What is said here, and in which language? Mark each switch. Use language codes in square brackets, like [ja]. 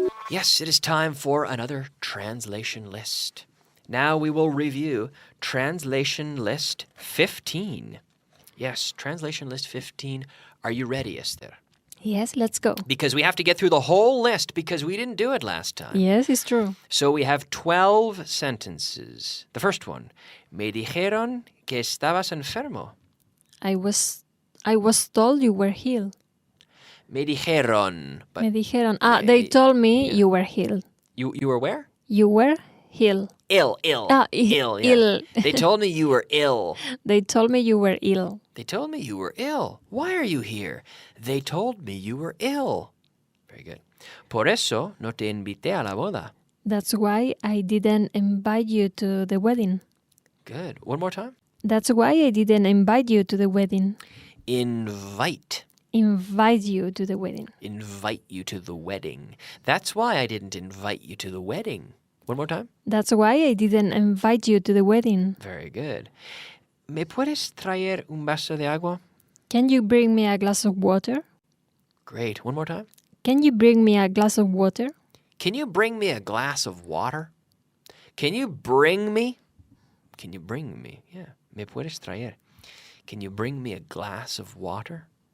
[en] Yes, it is time for another translation list. Now we will review translation list 15. Yes, translation list 15. Are you ready, Esther? Yes, let's go. Because we have to get through the whole list because we didn't do it last time. Yes, it's true. So we have 12 sentences. The first one. [es] Me dijeron que estabas enfermo. [en] I was told you were healed. [es] Me dijeron. But Me dijeron. [en] They told me you were healed. you were where? You were healed. Ill. Ill, Yeah. ill. They told me you were ill. They told me you were ill. They told me you were ill. Why are you here? They told me you were ill. Very good. [es] Por eso no te invité a la boda. [en] That's why I didn't invite you to the wedding. Good. One more time. That's why I didn't invite you to the wedding. Invite. Invite you to the wedding. Invite you to the wedding. That's why I didn't invite you to the wedding. One more time. That's why I didn't invite you to the wedding. Very good. [es] ¿Me puedes traer un vaso de agua? [en] Can you bring me a glass of water? Great. One more time. Can you bring me a glass of water? Can you bring me a glass of water? Can you bring me? Can you bring me? Yeah. [es] ¿Me puedes traer? [en] Can you bring me a glass of water?